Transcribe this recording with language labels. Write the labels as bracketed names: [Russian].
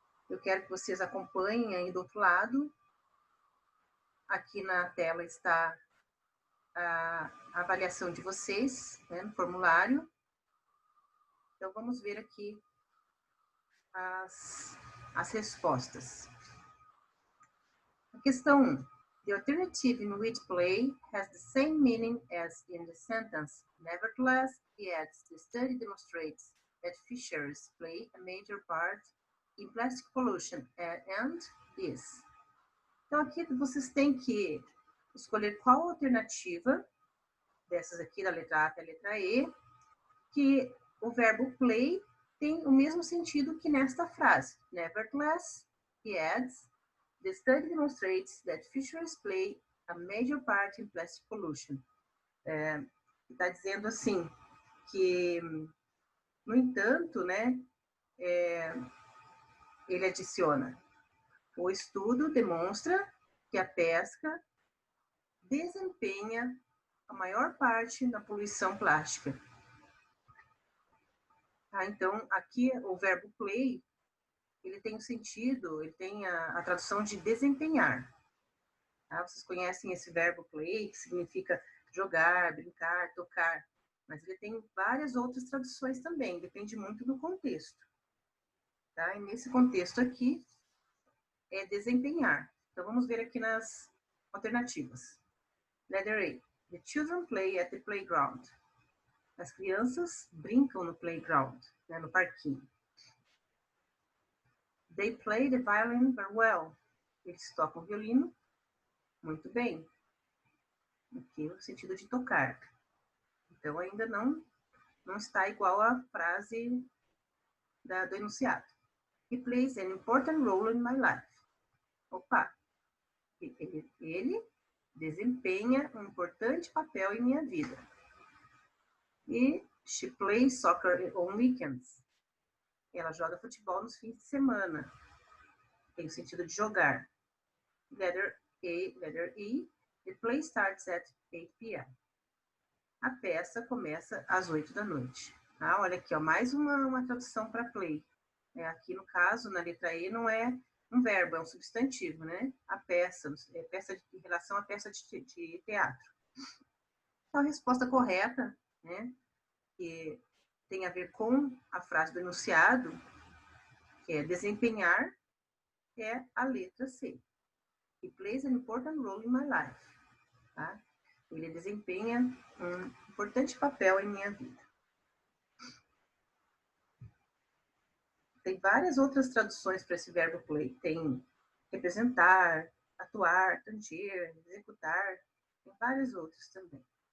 [Portuguese] Eu quero que vocês acompanhem aí do outro lado. Aqui na tela está a avaliação de vocês, né, no formulário. Então, vamos ver aqui as respostas. A questão 1. [English] The alternative in which play has the same meaning as in the sentence. Nevertheless, yet the study demonstrates that fisheries play a major part in plastic pollution and is. [Portuguese] Então, aqui vocês têm que escolher qual alternativa, dessas aqui, da letra A até a letra E, que o verbo play tem o mesmo sentido que nesta frase. [English] Nevertheless, yet, the study demonstrates that fisheries play a major part in plastic pollution. [Portuguese] Está dizendo assim, que, no entanto, né, ele adiciona, o estudo demonstra que a pesca desempenha a maior parte na poluição plástica. Então, aqui o verbo play, ele tem o sentido, ele tem a tradução de desempenhar. Tá? Vocês conhecem esse verbo play, que significa jogar, brincar, tocar, mas ele tem várias outras traduções também, depende muito do contexto. Tá? E nesse contexto aqui, é desempenhar. Então, vamos ver aqui nas alternativas. [English] Letter A. The children play at the playground. [Portuguese] As crianças brincam no playground, né, no parquinho. [English] They play the violin very well. [Portuguese] Eles tocam violino muito bem. Aqui no sentido de tocar. Então, ainda não está igual à frase do enunciado. [English] He plays an important role in my life. [Portuguese] Opa! Ele desempenha um importante papel em minha vida. [English] E she plays soccer on weekends. [Portuguese] Ela joga futebol nos fins de semana. Tem o sentido de jogar. [English] Letter E. The play starts at 8 p.m. [Portuguese] A peça começa às 8 da noite. Ah, olha aqui, ó, mais uma tradução para play. Aqui, no caso, na letra E, não é um verbo, é um substantivo, né? A peça, em relação à peça de teatro. Então, a resposta correta, né, que tem a ver com a frase do enunciado, que é desempenhar, é a letra C. [English] He plays an important role in my life. [Portuguese] Tá? Ele desempenha um importante papel em minha vida. Tem várias outras traduções para esse verbo play. Tem representar, atuar, tanger, executar. Tem várias outras também.